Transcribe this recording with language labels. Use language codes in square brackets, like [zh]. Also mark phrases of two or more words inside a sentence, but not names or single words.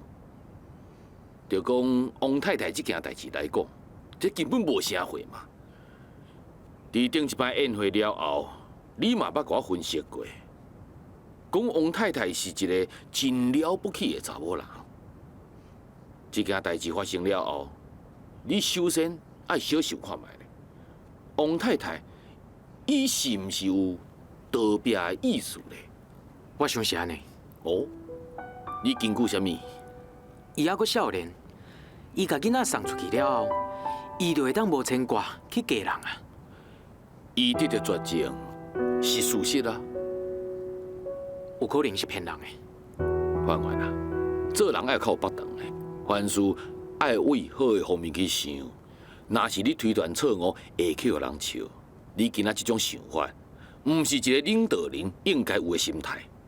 [nan] 就讲王太太这件代志来讲，这根本无啥货嘛。伫顶一摆宴会了后，你嘛捌甲我分析过，讲王太太是一个真了不起的查某人。这件代志发生了后，你首先爱小想看卖咧，王太太，伊是毋是有逃避的意思咧？我想是安尼。哦，你根据什么？伊还阁少年，伊甲囡仔送出去了后，伊就会当无牵挂去嫁人啊。伊得到绝症是事实啊，有可能是骗人的。范范啊，做人爱靠北当的，凡事爱为好的方面去想。若是你推断错误，会去互人笑。你今仔这种想法，毋是一个领导人应该有的心态。